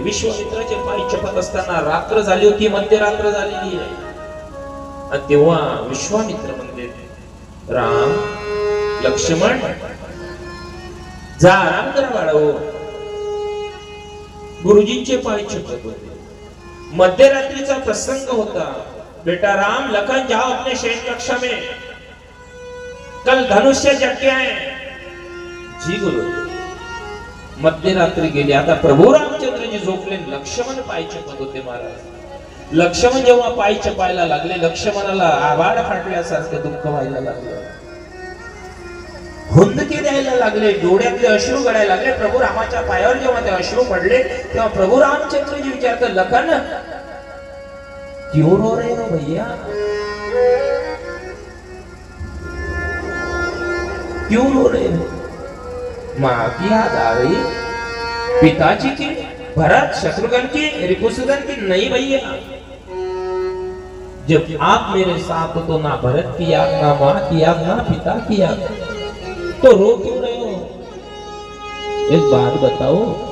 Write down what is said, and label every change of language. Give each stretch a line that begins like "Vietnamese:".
Marathi: विश्वामित्राचे पाय चपत असताना रात्र झाली होती, मध्यरात्र झालेली आहे. आणि तेव्हा विश्वामित्र म्हणले, राम लक्ष्मण जा आराम करा बाळाओ. गुरुजींचे पाय चपत होते. मध्यरात्रीचा प्रसंग होता.
Hindi: बेटा राम लखन जाओ अपने शयन कक्षा में, कल धनुष्य यज्ञ है. जी गुरु.
Marathi: मध्यरात्री गेली. आता प्रभू रामचंद्रजी झोपले. लक्ष्मण पाय चपत होते महाराज. लक्ष्मण जेव्हा पाय चपायला लागले, लक्ष्मणाला आभाळ फाटल्यासारखं दुःख व्हायला लागलं. हुंदके द्यायला लागले, डोळ्यातले अश्रू गळायला लागले. प्रभू रामाच्या पायावर जेव्हा ते अश्रू पडले तेव्हा प्रभू रामचंद्रजी विचारतात,
Hindi: लखन क्यों रो रहे हो भैया, क्यों रो रहे हो? माँ की याद आ रही, पिताजी की, भरत शत्रुघ्न की, रिपुसुदन की? नहीं भैया, जब आप मेरे साथ हो तो ना भरत की याद, ना माँ की याद, ना पिता की याद, तो रो क्यों रहे हो? एक बात बताओ.